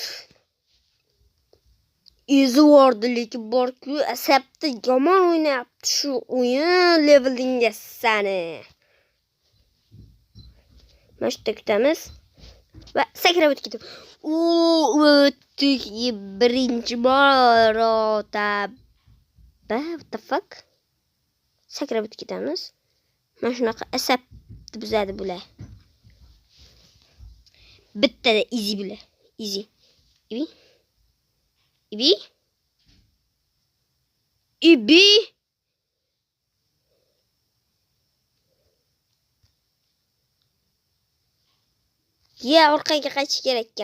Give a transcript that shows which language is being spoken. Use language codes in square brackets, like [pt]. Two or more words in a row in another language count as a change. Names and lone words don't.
[uz] Ezvordi, lekin bor-ku, asabda yomon o'ynayapti shu o'yin levelinga sani. Mana shu kutamiz va sakrab o'tdik. O'tdik birinchi marotaba. [en] What the fuck? [uz] Sakrab o'tib ketamiz. Mana shunaqa asabni buzadi bular. Bittada easy bular. Easy. Ibi. Orqaga qaytish kerak ekan.